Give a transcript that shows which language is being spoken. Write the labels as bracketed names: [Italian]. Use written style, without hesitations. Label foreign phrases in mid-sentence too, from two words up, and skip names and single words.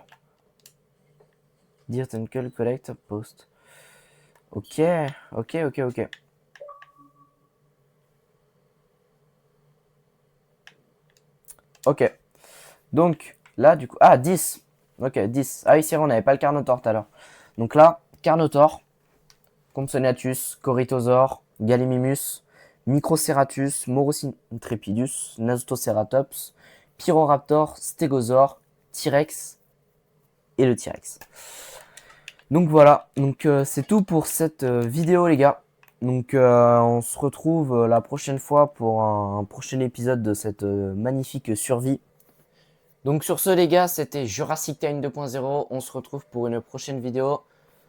[French] Deer Uncle Collect Post. Ok, ok, ok, ok. Ok. Donc, là, du coup... Ah, 10. Ok, 10. Ah oui, c'est vrai, on n'avait pas le Carnotaur tout à l'heure. Donc là, Carnotaur, Compsognathus, Corythosaure, Gallimimus, Microceratus, Morosintrepidus, Nasotoceratops, Pyroraptor, Stégosaure, T-Rex et le T-Rex. Donc voilà, donc c'est tout pour cette vidéo les gars. Donc on se retrouve la prochaine fois pour un prochain épisode de cette magnifique survie. Donc sur ce les gars, c'était Jurassic Time 2.0. On se retrouve pour une prochaine vidéo.